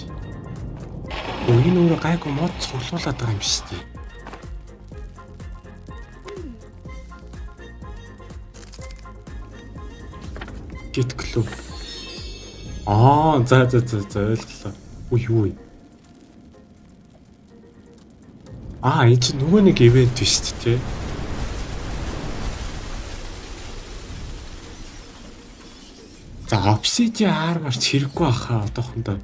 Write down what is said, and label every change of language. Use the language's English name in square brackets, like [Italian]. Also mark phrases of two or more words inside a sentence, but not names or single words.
[Mongolian] Энэ өөрөө гайгүй мод цуглуулад байгаа юм шүү дээ. [English] Get clue. [Mongolian] За ойлголоо. Үгүй юу вэ? Энэ чинь нөгөө нэг ивент биш үү? За Obsidian Armor хэрэггүй баха одоохондоо.